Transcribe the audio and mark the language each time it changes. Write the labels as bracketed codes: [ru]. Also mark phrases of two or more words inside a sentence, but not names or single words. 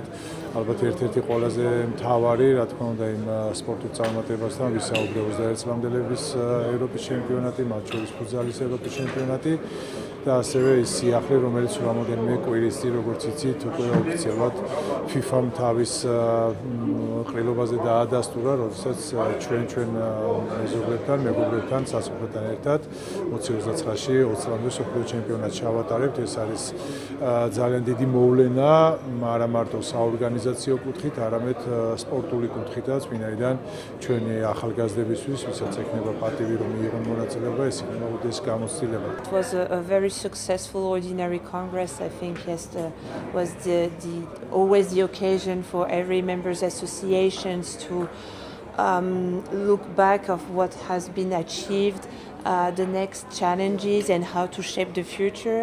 [ka] ალბათ ერთ-ერთი ყველაზე მთავარი, რა თქმა უნდა, იმ სპორტულ წარმატებასთან ვისაუბრე 21 წლამდელების ევროპის ჩემპიონატი, მათ შორის ფუტზალის ევროპის ჩემპიონატი და ასევე ის სიახლე, რომელიც რამოდენიმე კვირის წინ, როგორც იცით, უკვე ოფიციალურად FIFA-მ თავის ყრილობაზე დაადასტურა, როდესაც ჩვენ მეზობლებთან, მეგობრებთან, სასოფლოთან ერთად 2029-ში 20-მდე მსოფლიო ჩემპიონატს ჩავატარებთ. ეს არის ძალიან დიდი მოვლენა, არა მარტო საორგანიზაციო კუთხით, არამედ სპორტული კუთხითაც, ვინაიდან ჩვენი ახალგაზრდებისთვის, ვისაც ექნება პატივი რომ მიიღონ მონაწილეობა, ეს იქნება უდიდესი გამოცდილება. [en] It was a very successful ordinary congress. I think was always the occasion for every members associations to look back of what has been achieved, the next challenges and how to shape the future.